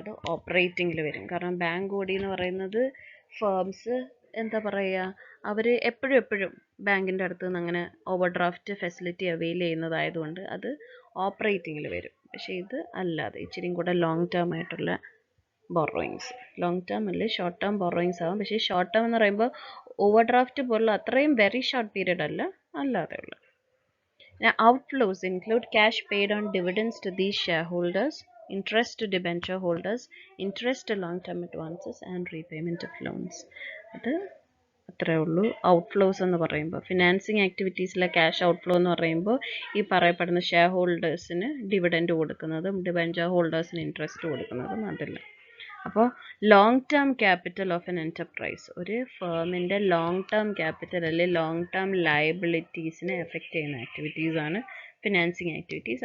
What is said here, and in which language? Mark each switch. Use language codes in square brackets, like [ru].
[ml] അത് ഓപ്പറേറ്റിങ്ങിൽ വരും. കാരണം ബാങ്ക് ഓടി എന്ന് പറയുന്നത് ഫേംസ് എന്താ പറയുക, അവർ എപ്പോഴും ബാങ്കിൻ്റെ അടുത്ത് നിന്ന് അങ്ങനെ ഓവർ ഡ്രാഫ്റ്റ് ഫെസിലിറ്റി അവെയിൽ ചെയ്യുന്നതായതുകൊണ്ട് അത് ഓപ്പറേറ്റിങ്ങിൽ വരും. പക്ഷേ ഇത് അല്ലാതെ ഇച്ചിരി കൂടെ ലോങ് ടേം ആയിട്ടുള്ള ബോറോയിങ്സ്, ലോങ് ടേം അല്ലേ ഷോർട്ട് ടേം ബോറോയിങ്സ് ആവും. പക്ഷേ ഷോർട്ട് ടേം എന്ന് പറയുമ്പോൾ ഓവർ ഡ്രാഫ്റ്റ് പോലുള്ള അത്രയും വെരി ഷോർട്ട് പീരീഡ് അല്ല, അല്ലാതെയുള്ള. [en] Now, outflows include cash paid on dividends to these shareholders, interest to debenture holders, interest to long-term advances and repayment of loans. [ml] അത് അത്രേ ഉള്ളൂ ഔട്ട്ഫ്ലോസ് എന്ന് പറയുമ്പോൾ. ഫിനാൻസിങ് ആക്ടിവിറ്റീസിലെ ക്യാഷ് ഔട്ട്ഫ്ലോ എന്ന് പറയുമ്പോൾ ഈ പറയപ്പെടുന്ന ഷെയർ ഹോൾഡേഴ്സിന് ഡിവിഡൻഡ് കൊടുക്കുന്നതും ഡിബെഞ്ചർ ഹോൾഡേഴ്സിന് ഇൻട്രസ്റ്റ് കൊടുക്കുന്നതും അതില്ല. അപ്പോൾ [en] long term capital of എൻ enterprise, [ml] ഒരു ഫേമിൻ്റെ ലോങ് ടേം ക്യാപിറ്റൽ അല്ലെങ്കിൽ ലോങ് ടേം ലയബിലിറ്റീസിനെ എഫക്റ്റ് ചെയ്യുന്ന ആക്ടിവിറ്റീസാണ് ഫിനാൻസിങ് ആക്ടിവിറ്റീസ്.